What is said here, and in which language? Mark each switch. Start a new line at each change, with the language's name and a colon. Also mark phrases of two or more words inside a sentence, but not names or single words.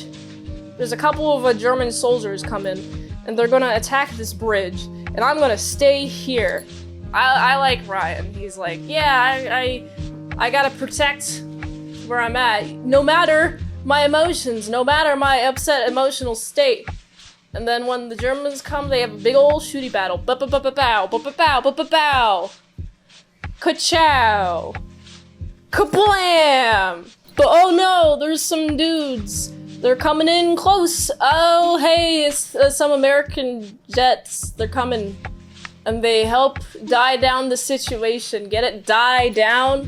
English: There's a couple of German soldiers coming, and they're gonna attack this bridge, and I'm gonna stay here. I like Ryan. He's like, yeah, I gotta protect where I'm at, no matter my emotions, no matter my upset emotional state. And then when the Germans come, they have a big old shooty battle. Ba-ba-ba-ba-bow, ba-ba-bow, ba-ba-bow. Ka-chow. Kablam! But oh no, there's some dudes. They're coming in close. Oh, hey, it's some American jets. They're coming. And they help die down the situation. Get it? Die down?